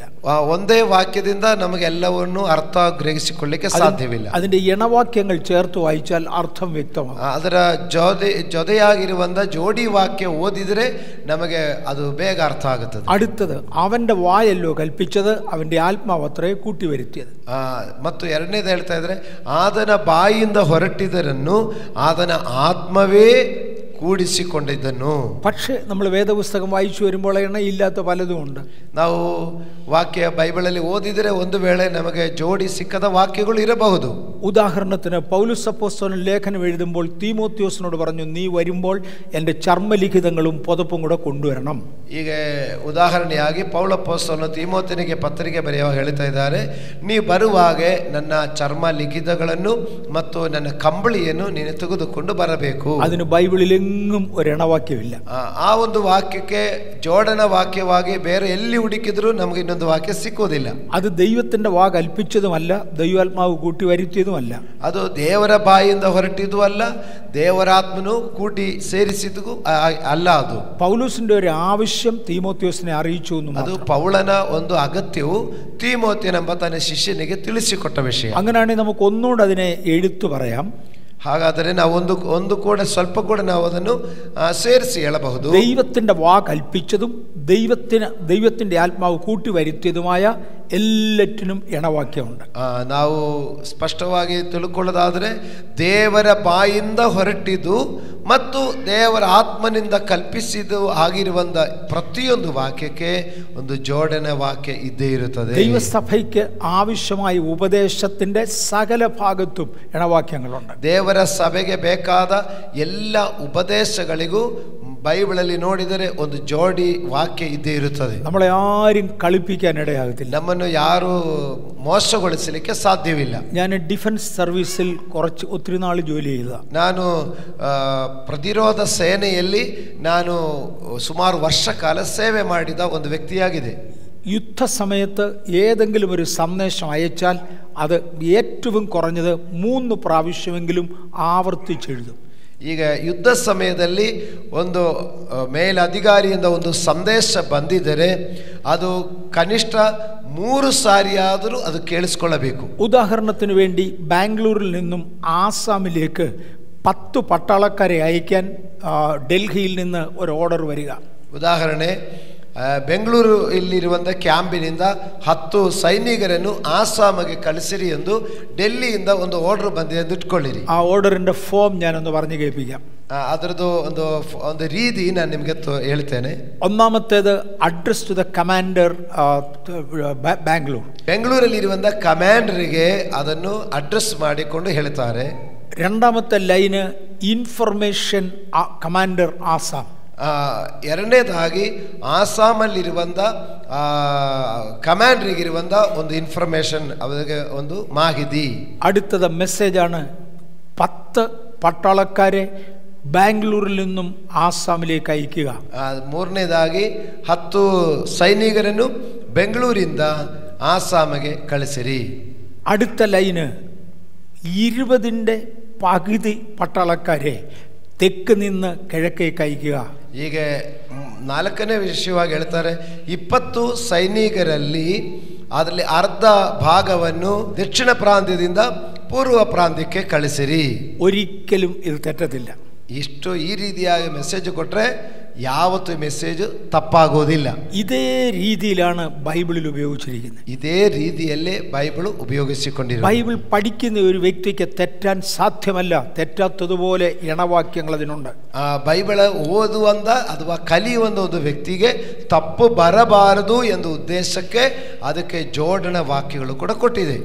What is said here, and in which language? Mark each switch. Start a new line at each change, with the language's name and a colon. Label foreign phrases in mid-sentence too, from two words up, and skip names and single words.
Kannada: ಒಂದೇ ವಾಕ್ಯದಿಂದ ನಮಗೆ ಎಲ್ಲವನ್ನು ಅರ್ಥ ಗ್ರಹಿಸಿಕೊಳ್ಳಲಿಕ್ಕೆ ಸಾಧ್ಯವಿಲ್ಲ.
Malayalam: അതിന്റെ ഇണവാക്യങ്ങൾ ചേർത്ത് വായിച്ചാൽ അർത്ഥം വ്യക്തമാകും.
Kannada: ಅದರ ಜೊತೆಯಾಗಿರುವಂತ ಜೋಡಿ ವಾಕ್ಯ ಓದಿದರೆ ನಮಗೆ ಅದು ಬೇಗ ಅರ್ಥ ಆಗುತ್ತದೆ.
Malayalam: അടുത്തത്, അവന്റെ വായല്ലോ കൽപ്പിച്ചത്, അവന്റെ ആത്മാവത്രേ കൂട്ടിവരുത്തിയത്.
Kannada: ಮತ್ತು ಎರಡನೇದು ಹೇಳ್ತಾ ಇದ್ರೆ, ಆತನ ಬಾಯಿಂದ ಹೊರಟಿದರನ್ನು ಆತನ ಆತ್ಮವೇ ಕೂಡಿಸಿಕೊಂಡಿದ್ದನು.
Malayalam: പക്ഷേ നമ്മൾ വേദപുസ്തകം വായിച്ചു വരുമ്പോൾ ഇണയില്ലാത്ത പലതും ഉണ്ട്.
Kannada: ನಾವು ವಾಕ್ಯ ಬೈಬಲಲ್ಲಿ ಓದಿದರೆ ಒಂದು ವೇಳೆ ನಮಗೆ ಜೋಡಿ ಸಿಕ್ಕದ ವಾಕ್ಯಗಳು ಇರಬಹುದು.
Malayalam: ഉദാഹരണത്തിന് പൗലോസ് അപ്പോസ്തലൻ ലേഖനം എഴുതുമ്പോൾ തീമോത്തിയോസിനോട് പറഞ്ഞു, നീ വരുമ്പോൾ എൻ്റെ ചർമ്മലിഖിതങ്ങളും പുതപ്പും കൂടെ കൊണ്ടുവരണം.
Kannada: ಈಗ ಉದಾಹರಣೆಯಾಗಿ ಪೌಲ ಅಪೊಸ್ತಲನು ತಿಮೋಥಿಯನಿಗೆ ಪತ್ರಿಕೆ ಬರೆಯುವಾಗ ಹೇಳ್ತಾ ಇದ್ದಾರೆ, ನೀ ಬರುವಾಗ ನನ್ನ ಚರ್ಮ ಲಿಖಿತಗಳನ್ನು ಮತ್ತು ನನ್ನ ಕಂಬಳಿಯನ್ನು ನೀನು ತೆಗೆದುಕೊಂಡು ಬರಬೇಕು.
Malayalam: അതിന് ബൈബിളിൽ എങ്ങും ഒരു ഇണവാക്യമില്ല.
Kannada: ಆ ಒಂದು ವಾಕ್ಯಕ್ಕೆ ಜೋಡಣ ವಾಕ್ಯವಾಗಿ ಬೇರೆ ಎಲ್ಲಿ ಹುಡುಕಿದ್ರು ನಮಗೆ ಇನ್ನೊಂದು ವಾಕ್ಯ ಸಿಕ್ಕೋದಿಲ್ಲ.
Malayalam: അത് ദൈവത്തിന്റെ വാ കൽപ്പിച്ചതുമല്ല, ദൈവാത്മാവ് കൂട്ടി വരുത്തിയതുമല്ല.
Kannada: ಅದು ದೇವರ ಬಾಯಿಂದ ಹೊರಟಿದ್ದು ಅಲ್ಲ, ದೇವರಾತ್ಮನು ಕೂಟಿ ಸೇರಿಸಿದ್ದು ಅಲ್ಲ. ಅದು
Malayalam: പൗലോസിന്റെ ഒരു ആവശ്യം തീമോത്തിയോസിനെ അറിയിച്ചു.
Kannada: ಅದು ಪೌಲನ ಒಂದು ಅಗತ್ಯವು തീമോಥಿಯನೆಂಬ ತನ್ನ ಶಿಷ್ಯನಿಗೆ ತಿಳಿಸಿಕೊಟ್ಟ ವಿಷಯ.
Malayalam: അങ്ങനെയാണെങ്കിൽ നമുക്ക് ഒന്നുകൂടെ അതിനെ എടുത്തു പറയാം.
Kannada: ಹಾಗಾದರೆ ನಾವು ಒಂದು ಕೂಡ ಸ್ವಲ್ಪ ಕೂಡ ನಾವು ಅದನ್ನು ಸೇರಿಸಿ ಹೇಳಬಹುದು.
Malayalam: ദൈവത്തിൻ്റെ വാ കൽപ്പിച്ചതും ദൈവത്തിൻ്റെ ആത്മാവ് കൂട്ടി വരുത്തിയതുമായ ಎಲ್ಲറ്റിനും ഇണവാക്യമുണ്ട്.
Kannada: ನಾವು ಸ್ಪಷ್ಟವಾಗಿ ತಿಳ್ಕೊಳ್ಳೋದಾದರೆ ದೇವರ ಬಾಯಿಂದ ಹೊರಟಿದ್ದು ಮತ್ತು ದೇವರ ಆತ್ಮನಿಂದ ಕಲ್ಪಿಸಿದ್ದು ಆಗಿರುವಂತ ಪ್ರತಿಯೊಂದು ವಾಕ್ಯಕ್ಕೆ ಒಂದು ಜೋಡಣೆ ವಾಕ್ಯ ಇದ್ದೇ ಇರುತ್ತದೆ.
Malayalam: ദൈവസഭയ്ക്ക് ആവശ്യമായ ഉപദേശത്തിന്റെ സകല ഭാഗത്തും ഇണവാക്യങ്ങളുണ്ട്.
Kannada: ದೇವರ ಸಭೆಗೆ ಬೇಕಾದ ಎಲ್ಲ ಉಪದೇಶಗಳಿಗೂ ಬೈಬಲಲ್ಲಿ ನೋಡಿದರೆ ಒಂದು ಜೋಡಿ ವಾಕ್ಯ ಇದ್ದೇ ಇರುತ್ತದೆ.
Malayalam: നമ്മളെ ആരും കളിപ്പിക്കാൻ ഇടയാകത്തില്ല.
Kannada: ನಮ್ಮನ್ನು ಯಾರು ಮೋಸಗೊಳಿಸಲಿಕ್ಕೆ ಸಾಧ್ಯವಿಲ್ಲ.
Malayalam: ഞാൻ
English: defence service
Malayalam: ഒത്തിരി നാൾ ജോലി ചെയ്ത.
Kannada: ನಾನು ಪ್ರತಿರೋಧ ಸೇನೆಯಲ್ಲಿ ನಾನು ಸುಮಾರು ವರ್ಷ ಕಾಲ ಸೇವೆ ಮಾಡಿದ ಒಂದು ವ್ಯಕ್ತಿಯಾಗಿದೆ.
Malayalam: യുദ്ധ സമയത്ത് ഏതെങ്കിലും ഒരു സന്ദേശം അയച്ചാൽ അത് ഏറ്റവും കുറഞ്ഞത് 3 പ്രാവശ്യമെങ്കിലും ആവർത്തിച്ചെഴുതും.
Kannada: ಈಗ ಯುದ್ಧ ಸಮಯದಲ್ಲಿ ಒಂದು ಮೇಲಧಿಕಾರಿಯಿಂದ ಒಂದು ಸಂದೇಶ ಬಂದಿದ್ದರೆ ಅದು ಕನಿಷ್ಠ 3 ಸಾರಿಯಾದರೂ ಅದು ಕೇಳಿಸ್ಕೊಳ್ಳಬೇಕು.
Malayalam: ഉദാഹരണത്തിന് വേണ്ടി ബാംഗ്ലൂരിൽ നിന്നും ആസാമിലേക്ക് 10 പട്ടാളക്കാരെ അയക്കാൻ ഡൽഹിയിൽ നിന്ന് ഒരു ഓർഡർ വരിക.
Kannada: ಉದಾಹರಣೆ, ಬೆಂಗಳೂರು ಇಲ್ಲಿರುವಂಥ ಕ್ಯಾಂಪಿನಿಂದ 10 ಸೈನಿಕರನ್ನು ಆಸಾಮಿಗೆ ಕಳಿಸಿರಿ ಎಂದು ಡೆಲ್ಲಿಯಿಂದ ಒಂದು ಆರ್ಡರ್ ಬಂದಿದೆ ಎಂದು ಇಟ್ಕೊಳ್ಳಿರಿ.
Malayalam: ಆ ಆರ್ಡರಿന്റെ ಫಾರ್ಮ್ ഞാനൊന്ന് പറഞ്ഞു കേൾപ്പിക്കാം.
Kannada: ಅದರದ್ದು ಒಂದು ರೀತಿ ನಾನು ನಿಮಗೆ ಹೇಳ್ತೇನೆ.
Malayalam: ഒന്നാമത്തേത്
English: address to the commander Bangalore.
Kannada: ಬೆಂಗಳೂರಲ್ಲಿ ಇರುವಂಥ ಕಮಾಂಡರಿಗೆ ಅದನ್ನು ಅಡ್ರೆಸ್ ಮಾಡಿಕೊಂಡು ಹೇಳ್ತಾರೆ.
Malayalam: രണ്ടാമത്തെ ലൈന്
English: information commander Assam.
Kannada: ಎರಡನೇದಾಗಿ ಆಸಾಮಲ್ಲಿರುವಂಥ ಕಮಾಂಡರಿಗಿರುವಂಥ ಒಂದು ಇನ್ಫಾರ್ಮೇಷನ್, ಅವರಿಗೆ ಒಂದು ಮಾಹಿತಿ.
Malayalam: അടുത്തത് മെസ്സേജാണ് 10 പട്ടാളക്കാരെ ബാംഗ്ലൂരിൽ നിന്നും ആസാമിലേക്ക് അയക്കുക.
Kannada: ಮೂರನೇದಾಗಿ 10 ಸೈನಿಕರನ್ನು ಬೆಂಗಳೂರಿಂದ ಆಸಾಮಿಗೆ ಕಳಿಸಿರಿ.
Malayalam: അടുത്ത ലൈന് 20ന്റെ പകുതി പട്ടാളക്കാരെ തെക്ക് നിന്ന് കിഴക്കേക്ക് അയക്കുക.
Kannada: ಈಗ 4ನೇ ವಿಷಯವಾಗಿ ಹೇಳ್ತಾರೆ, 20 ಸೈನಿಕರಲ್ಲಿ ಅದರಲ್ಲಿ ಅರ್ಧ ಭಾಗವನ್ನು ದಕ್ಷಿಣ ಪ್ರಾಂತ್ಯದಿಂದ ಪೂರ್ವ ಪ್ರಾಂತ್ಯಕ್ಕೆ ಕಳಿಸಿರಿ.
Malayalam: ഒരിക്കലും ഇത് തെറ്റത്തില്ല.
Kannada: ಇಷ್ಟು ಈ ರೀತಿಯಾಗಿ ಮೆಸೇಜ್ ಕೊಟ್ಟರೆ ಯಾವತ್ತೂ ಮೆಸೇಜ್ ತಪ್ಪಾಗೋದಿಲ್ಲ.
Malayalam: ಇದೇ രീതിയിലാണ് ബൈബിളിൽ ഉപയോഗിച്ചിരിക്കുന്നത്.
Kannada: ಇದೇ ರೀತಿಯಲ್ಲೇ ಬೈಬಲ್ ಉಪಯೋಗಿಸಿಕೊಂಡಿದೆ.
Malayalam: ബൈബിൾ പഠിക്കുന്ന ഒരു വ്യക്തിക്ക് തെറ്റാൻ സാധ്യമല്ല. തെറ്റാത്തതുപോലെ ഇണവാക്യങ്ങൾ അതിനുണ്ട്.
Kannada: ಬೈಬಲ್ ಓದುವಂತ ಅಥವಾ ಕಲಿಯುವಂತ ಒಂದು ವ್ಯಕ್ತಿಗೆ ತಪ್ಪು ಬರಬಾರದು ಎಂಬ ಉದ್ದೇಶಕ್ಕೆ ಅದಕ್ಕೆ ಜೋಡಣೆ ವಾಕ್ಯಗಳು ಕೂಡ ಕೊಟ್ಟಿದೆ.